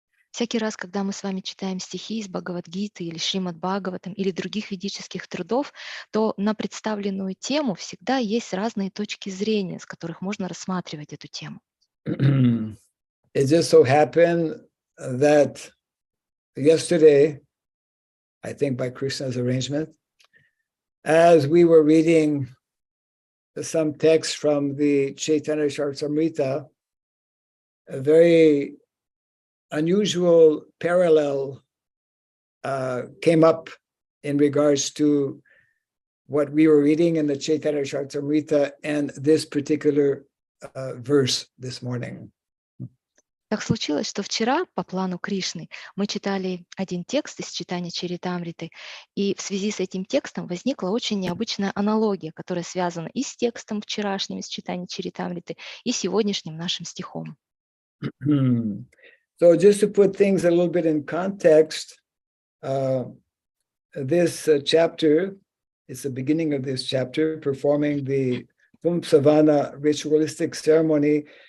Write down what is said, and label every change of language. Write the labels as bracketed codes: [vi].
[ru] Всякий раз, когда мы с вами читаем стихи из Бхагавад-гиты или Шримад Бхагаватам или других ведических трудов, то на представленную тему всегда есть разные точки зрения, с которых можно рассматривать эту тему. [en] It just so happened that yesterday, I think by Krishna's arrangement, as we were reading some text from the Chaitanya Charitamrita, a very unusual parallel came up in regards to what we were reading in the Chaitanya Charitamrita and this particular verse this morning. [ru] Так случилось, что вчера по плану Кришны мы читали один текст из читания Чаритамриты, и в связи с этим текстом возникла очень необычная аналогия, которая связана и с текстом вчерашним из читания Чаритамриты, и сегодняшним нашим стихом. [en] So just to put things a little bit in context, this chapter, it's the beginning of this chapter, performing the Pumsavana ritualistic ceremony.